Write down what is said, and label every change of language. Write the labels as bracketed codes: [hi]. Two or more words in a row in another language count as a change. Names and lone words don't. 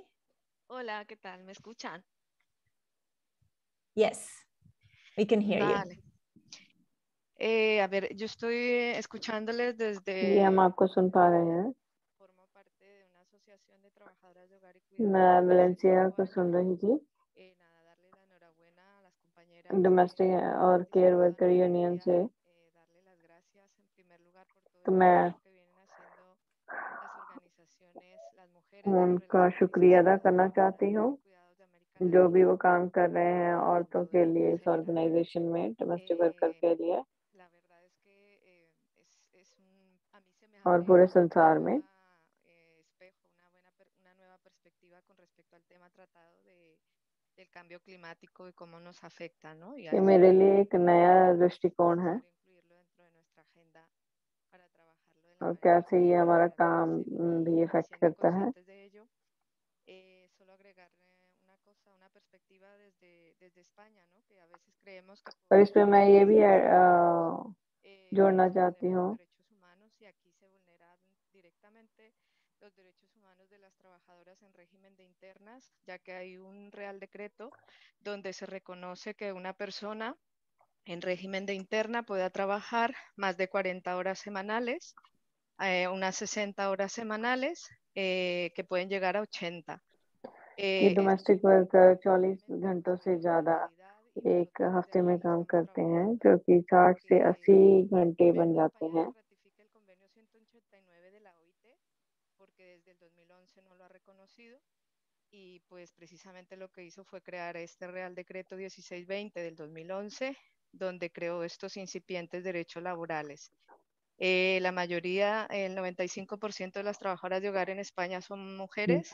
[es] Hola, ¿qué tal? ¿Me escuchan? [en] Yes, we can hear [es] Vale. [en] you. [es] A ver, yo estoy escuchándoles desde... [hi] जी, हम आपको सुन पा रहे हैं। [es] Formo parte de una asociación de trabajadoras de hogar y cuidado. [hi] मैं वैलेंसिया को सुन रही थी। [es] Nada, darle la enhorabuena a las compañeras [hi] डोमेस्टिक और [en] care worker union [hi] से। [es] darle las gracias en primer lugar por todo [hi] तो [es] el [hi] मैं [es] trabajo que vienen haciendo las organizaciones, las mujeres [hi] उनका शुक्रिया अदा करना चाहती हूँ, जो भी वो काम कर रहे हैं औरतों के लिए इस ऑर्गेनाइजेशन में, [en] domestic worker [hi] के लिए और पूरे संसार में। [es] una nueva perspectiva con respecto al tema tratado del cambio climático y cómo nos afecta, ¿no? Y [hi] ये मेरे लिए एक नया दृष्टिकोण है और कैसे ये हमारा काम भी इफेक्ट करता है। [es] Solo agregar una cosa, una perspectiva desde España, ¿no? Que a veces creemos que [hi] और इसमें मैं ये भी जोड़ना चाहती हूँ [es] derechos humanos y aquí se vulneran directamente los derechos humanos de las trabajadoras en régimen de internas, ya que hay un real decreto donde se reconoce que una persona en régimen de interna pueda trabajar más de 40 horas semanales, unas 60 horas semanales, que pueden llegar a 80. [hi] ये [en] domestic worker [hi] 40 घंटों से ज़्यादा एक हफ्ते में काम करते हैं, जो कि 60 से 80 घंटे बन जाते हैं। [es] Porque desde el 2011 no lo ha reconocido y pues precisamente lo que hizo fue crear este Real Decreto 1620 del 2011, donde creó estos incipientes derechos laborales. La mayoría, el 95% de las trabajadoras de hogar en España son mujeres.